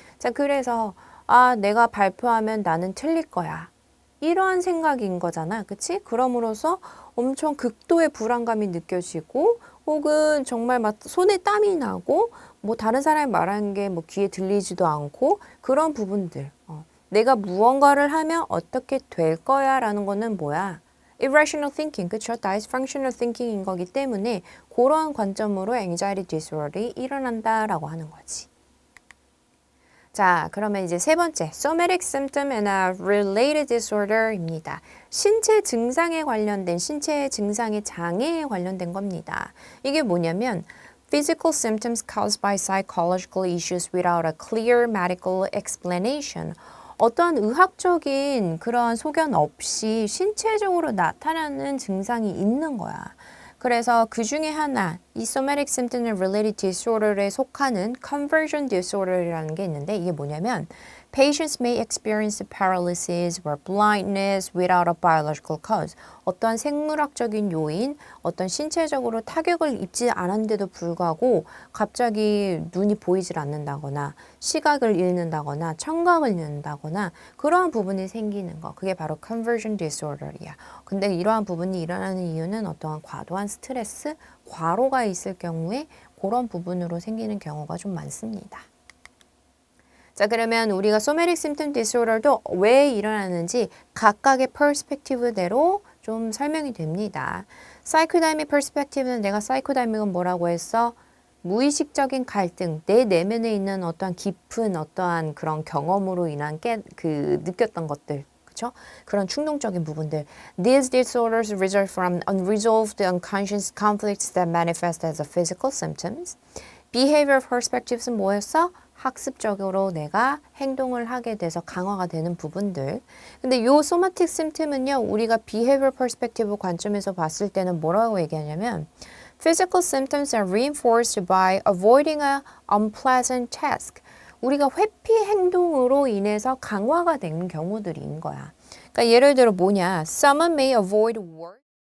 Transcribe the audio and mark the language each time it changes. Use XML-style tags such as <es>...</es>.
<ko>자, 그래서 내가 발표하면 나는 틀릴 거야. 이러한 생각인 거잖아. 그치? 그럼으로써 엄청 극도의 불안감이 느껴지고 혹은 정말 막 손에 땀이 나고 뭐 다른 사람이 말하는 게 뭐 귀에 들리지도 않고 그런 부분들. 내가 무언가를 하면 어떻게 될 거야 라는 거는 뭐야? irrational thinking, 그쵸? dysfunctional thinking인 거기 때문에 그러한 관점으로 anxiety disorder이 일어난다라고 하는 거지. 자, 그러면 이제 세 번째, somatic symptom and a related disorder입니다. 신체 증상에 관련된, 신체 증상의 장애에 관련된 겁니다. 이게 뭐냐면</ko> <en>physical symptoms caused by psychological issues without a clear medical explanation.</en> <ko>어떠한 의학적인 그런 소견 없이 신체적으로 나타나는 증상이 있는 거야. 그래서 그 중에 하나, 이 somatic symptom and related disorder에 속하는 conversion disorder이라는 게 있는데 이게 뭐냐면</ko> <en>Patients may experience paralysis or blindness without a biological cause.</en> <ko>어떠한 생물학적인 요인, 어떤 신체적으로 타격을 입지 않았는데도 불구하고 갑자기 눈이 보이질 않는다거나 시각을 잃는다거나 청각을 잃는다거나 그러한 부분이 생기는 거. 그게 바로 conversion disorder이야. 근데 이러한 부분이 일어나는 이유는 어떠한 과도한 스트레스, 과로가 있을 경우에 그런 부분으로 생기는 경우가 좀 많습니다. 자, 그러면 우리가 somatic symptom disorder도 왜 일어나는지 각각의 perspective대로 좀 설명이 됩니다. psychodynamic perspective는 내가 psychodynamic은 뭐라고 했어? 무의식적인 갈등, 내 내면에 있는 어떠한 깊은 어떠한 그런 경험으로 인한 느꼈던 것들. 그렇죠? 그런 충동적인 부분들.</ko> <en>These disorders result from unresolved unconscious conflicts that manifest as a physical symptoms.</en> <ko>Behavioral perspectives는 뭐였어? 학습적으로 내가 행동을 하게 돼서 강화가 되는 부분들. 근데 요 somatic symptom은요, 우리가 behavioral perspective 관점에서 봤을 때는 뭐라고 얘기하냐면</ko> <en>physical symptoms are reinforced by avoiding a unpleasant task.</en> <ko>우리가 회피 행동으로 인해서 강화가 되는 경우들인 거야. 그러니까 예를 들어 뭐냐?</ko> <en>Someone may avoid work.</en>